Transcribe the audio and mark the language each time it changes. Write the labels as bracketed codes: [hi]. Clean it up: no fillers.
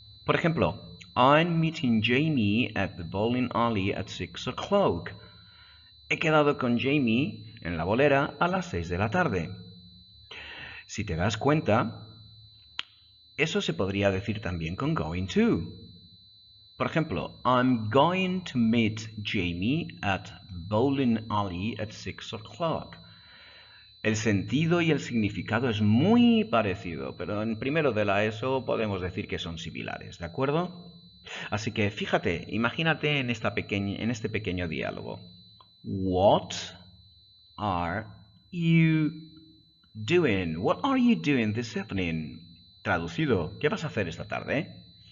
[es] Por ejemplo, [en] I'm meeting Jamie at the bowling alley at 6 o'clock. [es] He quedado con Jamie en la bolera a las 6 de la tarde. Si te das cuenta, eso se podría decir también con going to. Por ejemplo, [en] I'm going to meet Jamie at bowling alley at 6 o'clock. [es] El sentido y el significado es muy parecido, pero en primero de la ESO podemos decir que son similares, ¿de acuerdo? Así que fíjate, imagínate en este pequeño diálogo. [en] What are you doing? What are you doing this evening? [es] Traducido, ¿qué vas a hacer esta tarde?